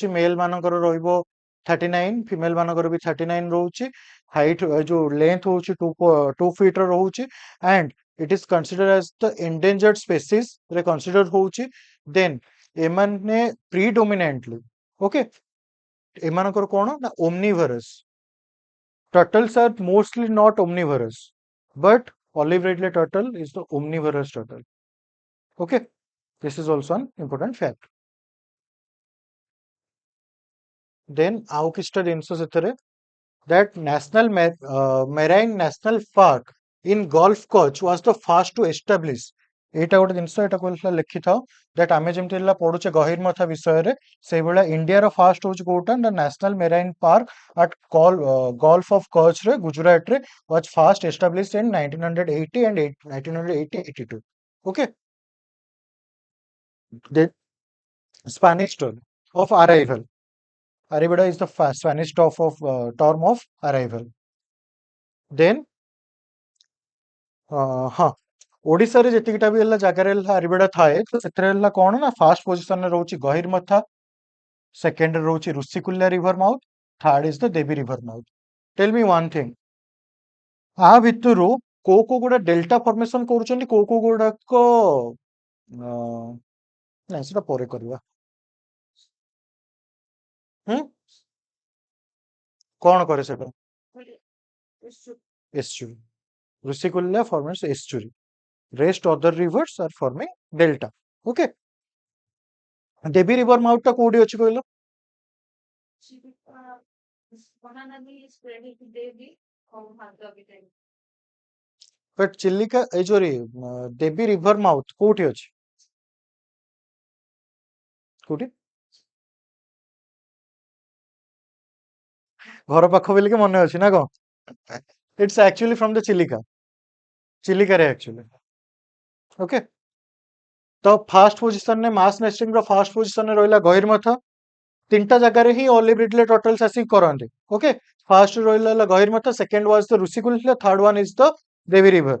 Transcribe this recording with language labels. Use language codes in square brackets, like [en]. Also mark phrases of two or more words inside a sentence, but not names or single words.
[or] ମେଲ୍ ମାନଙ୍କର ରହିବ 39, ଫିମେଲ ମାନଙ୍କର ବି 39 ରହୁଛି। ହାଇଟ୍ ଯୋଉ ଲେନ୍ଥ ହଉଛି 2 ଫିଟ୍ ର ରହୁଛି। [en] and it is consider as the endangered species ରେ କନସିଡର ହଉଛି। [or] ଦେନ୍ ଏମାନେ ପ୍ରିଡୋମିନାଣ୍ଟଲି ଓକେ, ଏମାନଙ୍କର କଣ ନା ଓମନିଭରସ୍। [en] Turtles are mostly not omnivorous, but olive ridley turtle is the omnivorous turtle. Okay, this is also an important fact. Then [or] ଆଉ କିଛିଟା ଜିନିଷ ସେଥିରେ [en] that Marine National Park in Gulf Coast was the first to establish. [or] ଏଇଟା ଗୋଟେ ଜିନିଷ, ଏଇଟା କହିଲା ଲେଖିଥାଅ that ଆମେ ଯେମିତି ହେଲା ପଢୁଛେ ଗହୀରମଥା ବିଷୟରେ, ସେଇଭଳିଆ ଇଣ୍ଡିଆର ଫାଷ୍ଟ ହଉଛି କୋଉଟା ନା [en] national marine park [or] at Gulf of Kutch ରେ ଗୁଜରାଟରେ [en] was first established in 1980 and 1982. Okay, the Spanish term of arrival. Arrivada is the Spanish term of arrival. [or] Then ହଁ, ଓଡିଶାରେ ଯେତିକିଟା ବି ହେଲା ଜାଗାରେ ହେଲା ଆରିବେଡା ଥାଏ, ତ ସେଥିରେ ହେଲା କଣ ନା [en] first positionରେ [or] ରହୁଛି ଗହୀରମଥା, ସେକେଣ୍ଡରେ ରହୁଛି ଋଷିକୁଲ୍ୟା [en] river mouth, third is the Devi river mouth. tell me one thing, [or] ଆ ଭିତରୁ କୋଉ ଗୁଡା [en] delta formation [or] କରୁଛନ୍ତି, କୋଉ ଗୁଡାକ ନାଇଁ ସେଟା ପରେ କରିବା। ହୁଁ, କଣ କରେ ସେଟା? [en] ଏସ୍ଚୁରି। ଋଷିକୁଲ୍ୟା forms estuary. Rest other rivers are forming delta. [or] Okay. ଦେବୀ [en] river mouth [or] ଟା କୋଉଠି ଅଛି କହିଲ? ବଟ୍ ଚିଲିକା ଏଇ ଯୋଉ ଦେବୀ [en] river mouth [or] କୋଉଠି ଅଛି? କୋଉଠି? ଘର ପାଖ ବୋଲିକି ମନେ ଅଛି ନା କଣ? [en] It's actually from the ଚିଲିକାରେ actually. Okay. [or] ତ [en] first positionରେ mass nesting [or] ର [en] first positionରେ [or] ରହିଲା ଗହୀରମଥା। ତିନିଟା ଜାଗାରେ ହିଁ [en] olive ridley turtles [or] ଆସିକି କରନ୍ତି। [en] okay, first ରହିଲା ଗହୀରମଥା, second was the Rushikulya, third one is the Devi river.